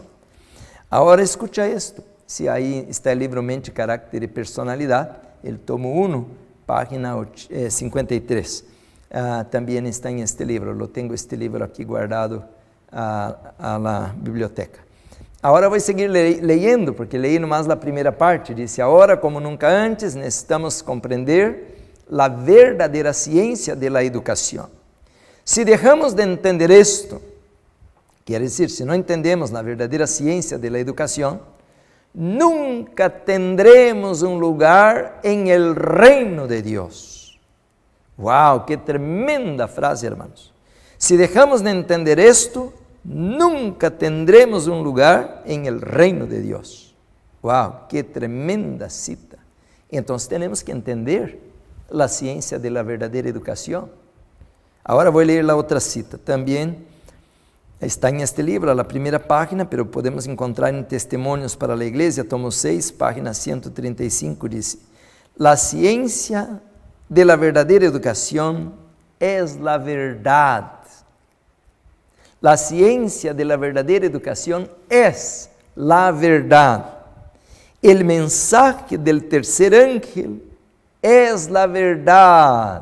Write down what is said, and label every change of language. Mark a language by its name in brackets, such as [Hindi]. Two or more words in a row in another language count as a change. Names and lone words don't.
[Portuguese] Agora escucha isto. Se aí está o livro Mente, Carácter e Personalidade, [Spanish] el tomo [Portuguese] 1, página 53. Também está em este livro. Eu tenho este livro aqui guardado [Spanish] a la biblioteca. [Portuguese] Agora vou seguir leyendo, porque [Spanish] leí nomás [Portuguese] a primeira parte. Dice: agora, como nunca antes, necessitamos compreender a verdadeira ciência de la educação. Se deixamos de entender isto, quer dizer, se não entendemos a verdadeira ciência de la educação, nunca tendremos um lugar em el reino de Deus. [Spanish] ¡Wow! ¡Qué tremenda frase, hermanos! [Portuguese] Se deixamos de entender isto, nunca tendremos um lugar em el reino de Deus. ¡Wow! [Spanish] ¡Qué tremenda cita! [Portuguese] Então, temos que entender a ciência de la verdadeira educação. Agora vou ler a outra cita. Também está em este livro, a primeira página, pero podemos encontrar em Testemunhos para a Igreja, tomo 6, página 135, diz: [Spanish] la ciencia de la verdadera educación es la verdad. La ciencia de la verdadera educación es la verdad. El mensaje del tercer ángel es la verdad.